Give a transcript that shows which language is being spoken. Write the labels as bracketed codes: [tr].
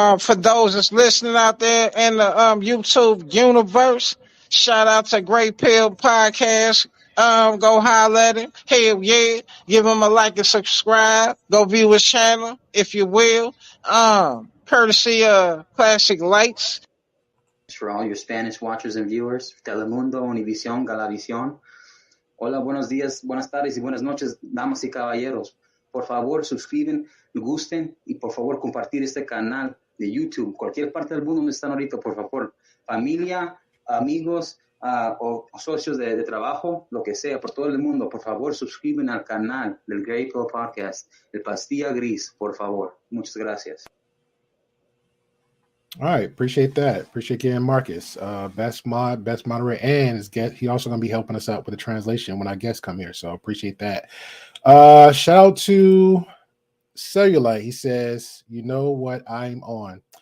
[en] For those that's listening out there in the YouTube universe, shout out to Great Pill Podcast. Go holler at him. Hell yeah. Give him a like and subscribe. Go view his channel, if you will. Courtesy of Classic Lights. For all your Spanish watchers and viewers, Telemundo, Univision, Galavisión. [es] Hola, buenos días, buenas tardes y buenas noches, damas y caballeros. Por favor, suscriben, gusten y por favor compartir este canal de YouTube. Cualquier parte del mundo donde están ahorita, por favor. Familia, amigos o socios de trabajo, lo que sea, por todo el mundo, por favor, suscriben al canal del TheGreyPillPodcast Podcast, el Pastilla Gris, por favor. Muchas gracias. [en] All right, appreciate that. Appreciate getting Marcus, best moderator, and his guest. He also going to be helping us out with the translation when our guests come here. So appreciate that. Shout out to Cellulite. He says, "You know what I'm on."